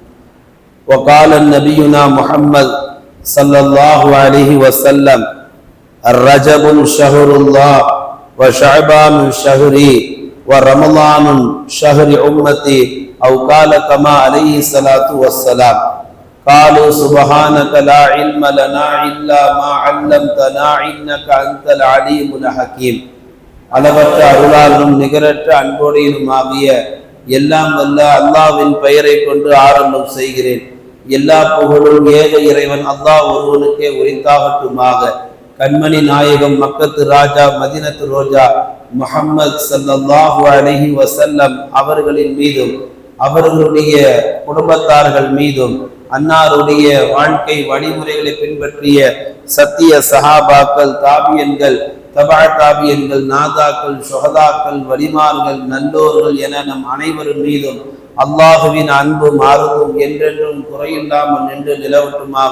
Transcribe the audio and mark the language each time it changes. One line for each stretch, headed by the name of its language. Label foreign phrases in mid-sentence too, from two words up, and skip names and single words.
Arabic: وقال نبينا محمد صلى الله عليه وسلم: الرجب شهر الله وشعبان شهري ورمضان شهر أمتي، أو قال كما عليه الصلاة والسلام. قالوا سبحانك لا علم لنا إلا ما علمتنا إنك أنت العليم الحكيم.
Tamil: அளவற்ற அருளாளனும் நிகரற்ற அன்போடையுமாகிய எல்லாம் வல்ல அல்லாஹ்வின் பெயரை கொண்டு ஆரம்பம் செய்கிறேன். எல்லா புகழும் ஏக இறைவன் அல்லாஹ் ஒருவனுக்கே உரித்தாகட்டுமாக. கண்மணி நாயகம் மக்கத்து ராஜா மதீனத்து ரோஜா முஹம்மது
Arabic: صلى الله عليه وسلم
Tamil: அவர்களின் மீதும் அவர்களுடைய குடும்பத்தார்கள் மீதும் அன்னாருடைய வாழ்க்கை வழிமுறைகளை பின்பற்றிய சத்திய சஹாபாக்கள், தாபியன்கள், தபா தாபியன்கள், நாதாக்கள், சுஹதாக்கள், வலிமார்கள், நல்லோர்கள் என நம் அனைவரும் மீதும் அல்லாஹுவின் அன்பும் ஆர்வமும் என்றென்றும் குறையில்லாமல் நின்று நிலவட்டுமாக.